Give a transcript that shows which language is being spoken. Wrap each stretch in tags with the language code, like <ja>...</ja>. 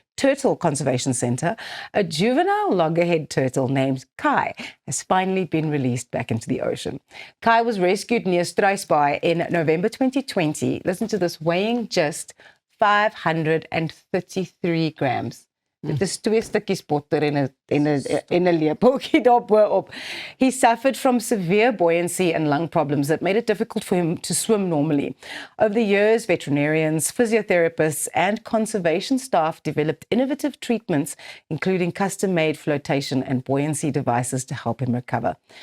<en>Turtle Conservation Center, a juvenile loggerhead turtle named Kai has finally been released back into the ocean. Kai was rescued near Struisbaai in November 2020. Listen to this, weighing just 533 grams.</en> <af>Dit is 2 stukkies botter en 'n lepeltjie daarbo op.</af> <en>He suffered from severe buoyancy and lung problems that made it difficult for him to swim normally. Over the years, veterinarians, physiotherapists, and conservation staff developed innovative treatments, including custom-made flotation and buoyancy devices to help him recover.</en>